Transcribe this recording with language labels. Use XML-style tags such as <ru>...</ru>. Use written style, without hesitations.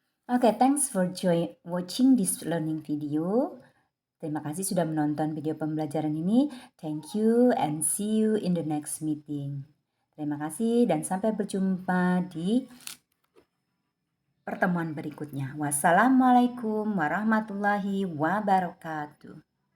<en>Oke, thanks for watching this learning video.</en> <id>Terima kasih sudah menonton video pembelajaran ini.</id> <en>Thank you and see you in the next meeting.</en> <id>Terima kasih dan sampai berjumpa di pertemuan berikutnya. Wassalamualaikum warahmatullahi wabarakatuh.</id>